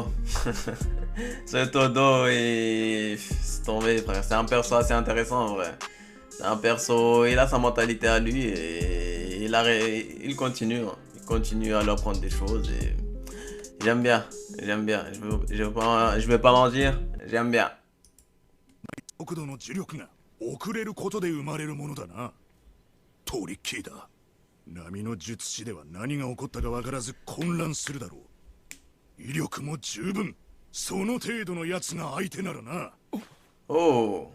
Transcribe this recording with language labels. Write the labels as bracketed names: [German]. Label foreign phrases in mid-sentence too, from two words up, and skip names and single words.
[French] C'est Todo et c'est tombé frère, c'est un perso assez intéressant en vrai. C'est un perso, il a sa mentalité à lui et il continue. Hein. Il continue à leur prendre des choses et j'aime bien, j'aime bien. Je vais pas mentir, j'aime bien. [Japanese] 波の術師では何が起こったか分からず混乱するだろう。威力も十分。その程度のやつが相手ならな。 Oh.